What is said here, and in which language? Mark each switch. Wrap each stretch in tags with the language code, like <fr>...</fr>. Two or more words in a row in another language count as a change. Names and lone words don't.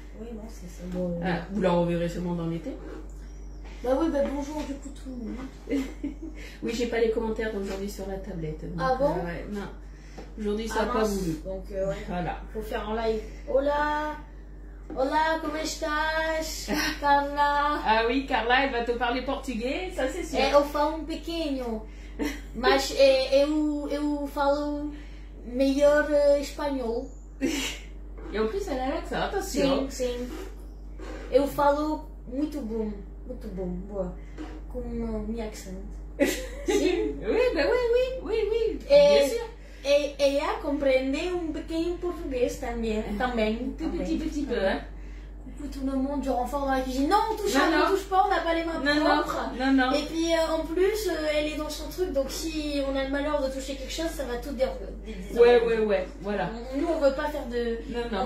<fr>Oui, non, c'est bon. Ah, vous la reverrez sûrement dans l'été. Bah oui, bah bonjour du coup tout le monde. Oui, j'ai pas les commentaires d'aujourd'hui sur la tablette. Donc, Ah bon ouais, non. Aujourd'hui, ça n'a Ah, pas mince. voulu. Donc, ouais. Voilà. Faut faire en live.</fr> <es>Hola. Hola, como estás? Carla.</es> <fr>Ah oui, Carla, elle va te parler portugais, ça c'est sûr.</fr> <pt>Eu falo pequeno, mas eu falo melhor espanhol.</pt> <fr>Et en plus, elle a l'accent, attention.</fr> <pt>Sim, sim. Eu falo muito bom, boa, com minha accent. Sim.</pt> <fr>Oui, bah oui.</fr> <pt>É,</pt> <fr>Bien sûr.</fr> <pt>Ela compreende um pequeno português também.</pt> <fr>Tout petit peu, hein. coup, tout le monde, du renfort dans la cuisine. Non, on touche pas, on n'a pas les mains propres. Non. Et puis en plus, elle est dans son truc, donc si on a le malheur de toucher quelque chose, ça va tout déranger. Ouais, voilà. Nous, on veut pas faire de. Non.</fr>